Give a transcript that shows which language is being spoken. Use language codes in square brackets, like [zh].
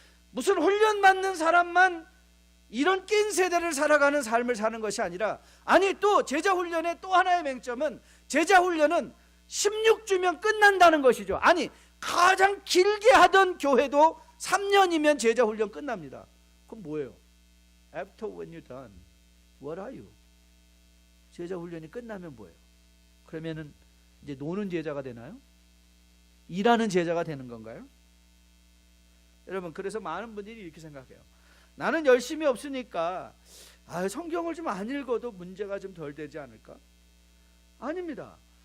[ko] 무슨 훈련 받는 사람만 이런 낀 세대를 살아가는 삶을 사는 것이 아니라, 아니 또 제자 훈련의 또 하나의 맹점은 제자 훈련은 16주면 끝난다는 것이죠. 아니 가장 길게 하던 교회도 3년이면 제자 훈련 끝납니다. 그럼 뭐예요? [en] After when you're done, what are you? [ko] 제자 훈련이 끝나면 뭐예요? 그러면은 이제 노는 제자가 되나요? 일하는 제자가 되는 건가요? 여러분, 그래서 많은 분들이 이렇게 생각해요. 나는 열심히 없으니까 성경을 좀 안 읽어도 문제가 좀 덜 되지 않을까? 아닙니다.